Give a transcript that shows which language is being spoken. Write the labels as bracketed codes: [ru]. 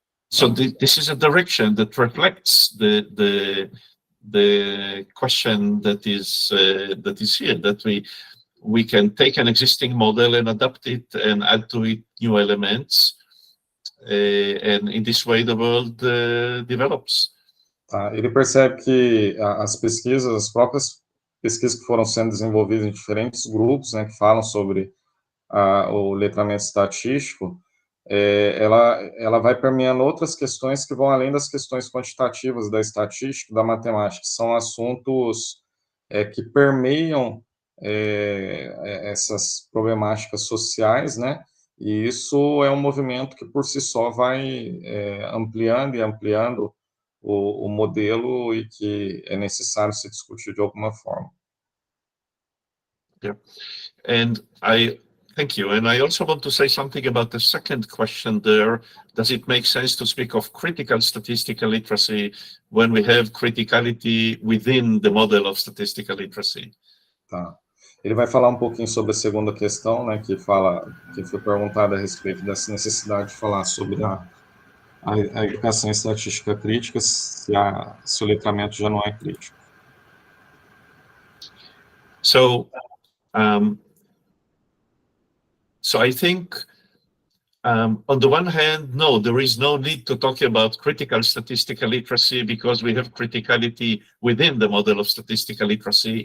[en] So this is a direction that reflects the question that is here, that we can take an existing model and adapt it and add to it new elements, and in this way the world develops. [pt] Ele percebe que as próprias pesquisas que foram sendo desenvolvidas em diferentes grupos, né, que falam sobre o letramento estatístico, ela vai permeando outras questões que vão além das questões quantitativas da estatística, da matemática. São assuntos que permeiam essas problemáticas sociais, né? E isso é um movimento que por si só vai ampliando e ampliando o modelo e que é necessário se discutir de alguma forma. [en] Yeah, and thank you. And I also want to say something about the second question there. Does it make sense to speak of critical statistical literacy when we have criticality within the model of statistical literacy? [pt] Tá. Ele vai falar um pouquinho sobre a segunda questão, né, que foi perguntada a respeito dessa necessidade de falar sobre a educação estatística crítica, se o letramento já não é crítico. [en] So I think, on the one hand, no, there is no need to talk about critical statistical literacy because we have criticality within the model of statistical literacy.